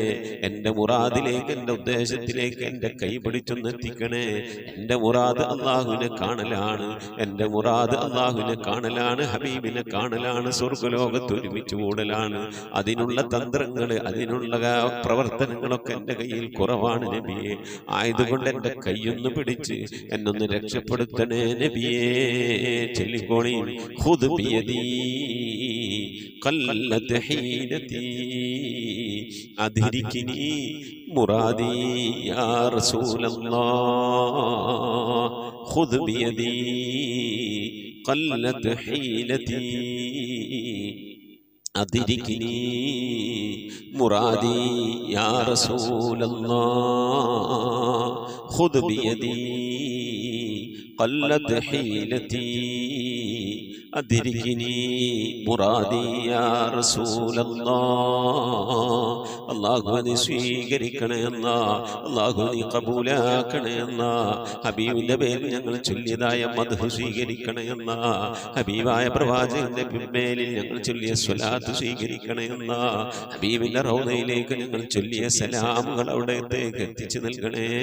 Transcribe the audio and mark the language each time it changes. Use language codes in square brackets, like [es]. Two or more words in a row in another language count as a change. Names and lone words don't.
[ml] എൻ്റെ മുറാദിലേക്ക് എൻ്റെ ഉദ്ദേശത്തിലേക്ക് എൻ്റെ കൈ പിടിച്ചൊന്ന് എത്തിക്കണേ എൻ്റെ മുറാദ് അല്ലാഹുവിനെ കാണലാണ് എൻ്റെ മുറാദ് അല്ലാഹുവിനെ കാണലാണ് ഹബീബിനെ കാണലാണ് സ്വർഗ്ഗലോകത്ത് ഒരുമിച്ച് കൂടലാണ് അതിനുള്ള തന്ത്രങ്ങൾ അതിനുള്ള പ്രവർത്തനങ്ങളൊക്കെ എൻ്റെ കയ്യിൽ കുറവാണ് നബിയെ ആയതുകൊണ്ട് എൻ്റെ കൈയൊന്ന് പിടിച്ച് എന്നൊന്ന് രക്ഷപ്പെടുത്തണേ നബിയേ ചൊല്ലിക്കോളി [ar] خذ بيدي قلت حيلتي أدركني مرادي يا رسول الله خذ بيدي ഖല്ലത് ഹീനതി أدركني مرادي يا رسول الله خذ بيدي قلت حيلتي أدركني مرادي يا رسول الله [ml] അല്ലാഹുവിനെ സ്വീകരിക്കണേ അല്ലാഹുവിനെ കബൂലാക്കണേ ഹബീബിന്റെ പേരിൽ ഞങ്ങൾ ചൊല്ലിയതായ മദ്ഹ് സ്വീകരിക്കണേ ഹബീബായ പ്രവാചകന്റെ പിൻമേലിൽ ഞങ്ങൾ ചൊല്ലിയ സ്വലാത്ത് സ്വീകരിക്കണേ ഹബീബിന്റെ റൗദയിലേക്ക് ഞങ്ങൾ ചൊല്ലിയ സലാമുകൾ അവിടത്തേക്ക് എത്തിച്ചു നൽകണേ